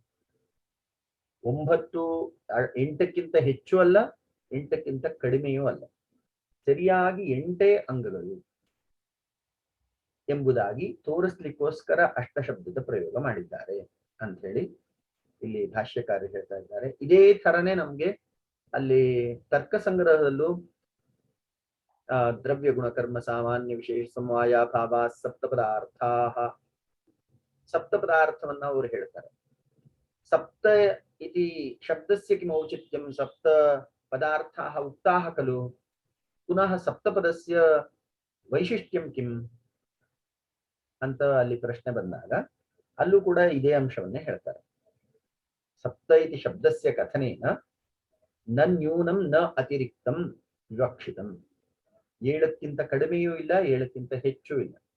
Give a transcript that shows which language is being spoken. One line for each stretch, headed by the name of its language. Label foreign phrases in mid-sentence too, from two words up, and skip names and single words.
Kannada: 9 8ಕ್ಕಿಂತ ಹೆಚ್ಚು ಅಲ್ಲ, 8ಕ್ಕಿಂತ ಕಡಿಮೆಯೂ ಅಲ್ಲ, ಸರಿಯಾಗಿ 8 ಅಂಗಗಳು ಎಂಬುದಾಗಿ ತೋರಿಸ್ಲಿಕ್ಕೋಸ್ಕರ ಅಷ್ಟ ಶಬ್ದದ ಪ್ರಯೋಗ ಮಾಡಿದ್ದಾರೆ ಅಂತ ಹೇಳಿ ಇಲ್ಲಿ ಭಾಷ್ಯಕಾರರು ಹೇಳ್ತಾ ಇದ್ದಾರೆ. ಇದೇ ತರನೇ ನಮ್ಗೆ ಅಲ್ಲಿ ತರ್ಕ ಸಂಗ್ರಹದಲ್ಲೂ ದ್ರವ್ಯ ಗುಣ ಕರ್ಮ ಸಾಮಾನ್ಯ ವಿಶೇಷ ಸಮವಾಯ ಭಾವ ಸಪ್ತ ಪದಾರ್ಥವನ್ನ ಅವರು ಹೇಳ್ತಾರೆ.
Sanskrit: ಸಪ್ತ ಇತಿ ಶಬ್ದಸ್ಯ ಕಿಂ ಔಚಿತ್ಯಂ ಸಪ್ತ ಪದಾರ್ಥಾಃ ಉಕ್ತಾಃ ಖಲು ಪುನಃ ಸಪ್ತಪದಸ್ಯ ವೈಶಿಷ್ಟ್ಯಂ ಕಿಂ
Kannada: ಅಂತ ಅಲ್ಲಿ ಪ್ರಶ್ನೆ ಬಂದಾಗ ಅಲ್ಲೂ ಕೂಡ ಇದೇ ಅಂಶವನ್ನೇ ಹೇಳ್ತಾರೆ.
Sanskrit: ಸಪ್ತ ಇತಿ ಶಬ್ದಸ್ಯ ಕಥನೇನ ನ ನ್ಯೂನಂ ನ ಅತಿರಿಕ್ತಂ ವಿವಕ್ಷಿತಂ.
Kannada: 7ಕ್ಕಿಂತ ಕಡಿಮೆಯೂ ಇಲ್ಲ, 7ಕ್ಕಿಂತ ಹೆಚ್ಚೂ ಇಲ್ಲ.